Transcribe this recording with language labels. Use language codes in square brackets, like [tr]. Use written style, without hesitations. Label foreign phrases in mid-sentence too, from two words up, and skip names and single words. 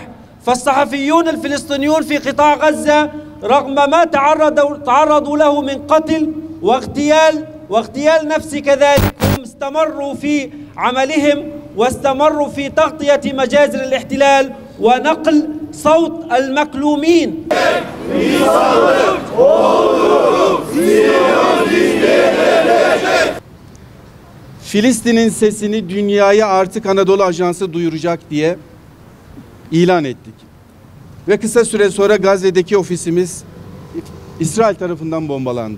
[ar] فالصحفيون الفلسطينيون في قطاع غزة رغم ما تعرضوا له من قتل واغتيال نفسي كذلك، هم استمروا في عملهم واستمروا في تغطية مجازر الاحتلال ونقل صوت المكلومين. [tr] Filistin'in sesini dünyaya artık Anadolu Ajansı duyuracak diye ilan ettik. Ve kısa süre sonra Gazze'deki ofisimiz İsrail tarafından bombalandı.